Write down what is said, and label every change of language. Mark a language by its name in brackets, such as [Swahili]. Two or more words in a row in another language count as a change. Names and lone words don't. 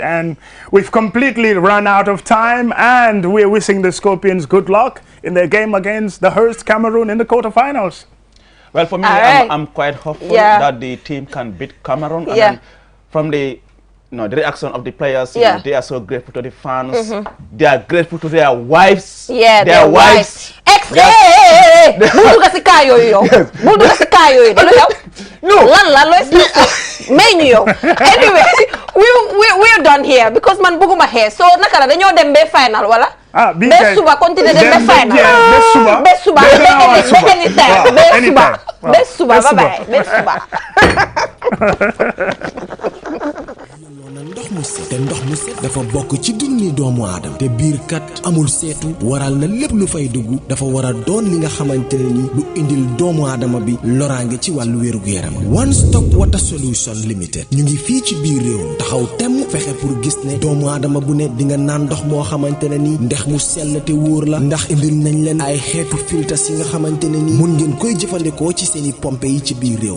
[English] And we've completely run out of time, and we're wishing the Scorpions good luck in their game against the Hearst Cameroon in the quarterfinals. Well, for me, I'm quite hopeful that the team can beat Cameroon. And from the the reaction of the players, you know, they are so grateful to the fans. They are grateful to their wives. Yeah, their wives. [Wolof] next bul dugg si kaa yooyu yow bul dugg si kaa yooyu de lu yow lan la looy may ñu yow [English] anyway we're done here because [Wolof] man bëgguma xee so naka la dañoo dem ba final wala ba suba continuer dem ba final ba suba ba suba [English] bye bye [Wolof] ba suba ndox mu set te ndox mu set dafa bokk ci dunni doomu aadama te biir kat amul seetu waral na lépp lu fay dugg dafa war a doon li nga xamante ne ni lu indil doomu aadama bi loraange ci wàllu wérugu yaram One Stop Water Solution Limited ñu ngi fii ci biir réew taxaw temm fexe pour gis ne doomu aadama bu ne di nga naan ndox moo xamante ne ni ndex mu sell te wóor la ndax indil nañ leen ay xeetu filtres yi nga xamante ne ni mun ngeen koy jëfandikoo ci seeni pompe yi ci biir réew